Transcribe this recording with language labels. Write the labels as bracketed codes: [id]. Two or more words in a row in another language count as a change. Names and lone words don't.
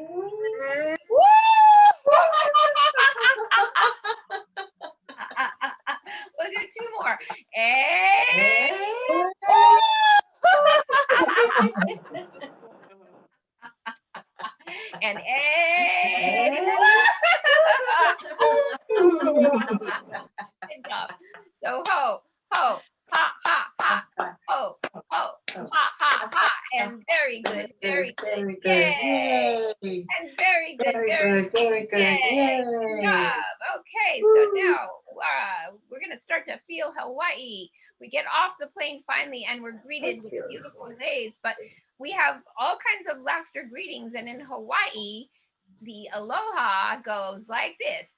[en] Woo! We'll do 2 more. A. And A. Good job. So ho, ho, ha, ha, ha, ho, ho, ha, ha, ha. And very good. Very good. Yay. And very good. Very good. Yay. Good job. Okay, so now we're going to start to feel Hawaii. We get off the plane finally, and we're greeted with beautiful waves. But we have all kinds of laughter greetings. And in Hawaii, the aloha goes like this.